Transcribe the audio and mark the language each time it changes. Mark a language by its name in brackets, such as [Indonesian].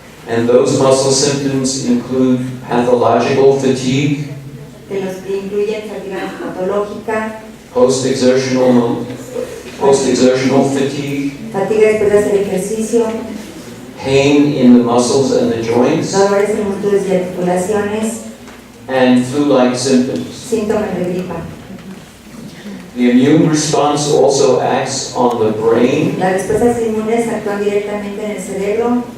[English] and those muscle symptoms include pathological fatigue, [Spanish] que los incluyen fatiga patológica, [English] post-exertional fatigue, [Spanish] fatiga después de hacer ejercicio, [English] pain in the muscles and the joints, [Spanish] dolores en músculos y articulaciones, [English] and flu-like symptoms. [Spanish] síntomas de gripa. [English] The immune response also acts on the brain, [Spanish] Las respuestas inmunes actúan directamente en el cerebro,